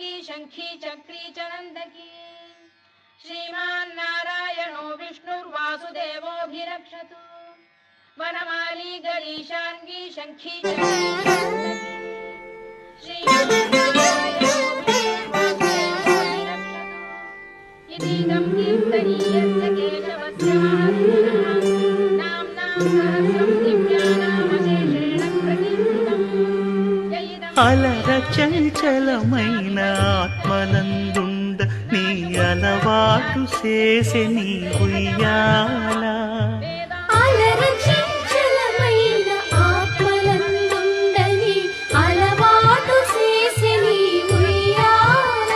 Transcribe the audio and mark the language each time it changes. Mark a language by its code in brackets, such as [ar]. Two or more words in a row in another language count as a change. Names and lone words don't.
[sa] शंखी चक्री च नंदकी श्रीमान्नारायणो विष्णुर्वासुदेवोऽभिरक्षतु वनमाली गरीशांगी शंखी चक्री च नंदकी श्रीमान्नारायणो विष्णुर्वासुदेवोऽभिरक्षतु इदं कीर्तनीयस्य केशवस्य महात्मनः नाम्नां सहस्रं दिव्यानामशेषेण प्रकीर्तितम् [te] అలర చంచలమైన ఆత్మలందుండ నీ అలవాటు చేసే నీ ఉయ్యాల అలర చంచలమైన ఆత్మలందుండ నీ అలవాటు చేసే నీ ఉయ్యాల